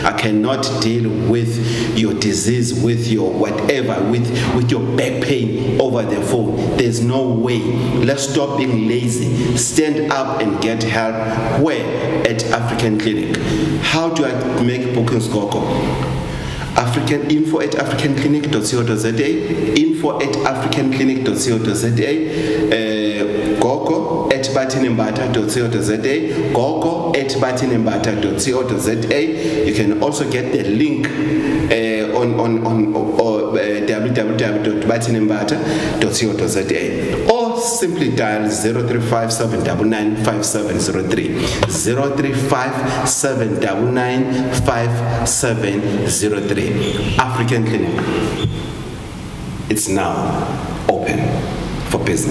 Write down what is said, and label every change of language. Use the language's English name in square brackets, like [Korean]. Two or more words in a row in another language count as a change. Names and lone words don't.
[English] I cannot deal with your disease, with your whatever, with your back pain over the phone. There's no way. Let's stop being lazy. Stand up and get help. Where? At African Clinic. How do I make bookings, Gogo? Info at africanclinic.co.za, info at africanclinic.co.za, Gogo at bathini-mbatha.co.za, Gogo at bathini-mbatha.co.za. You can also get the link on www.bathini-mbatha.co.za, or simply dial 035 799 5703, 035 799 5703. African Clinic, it's now open for business.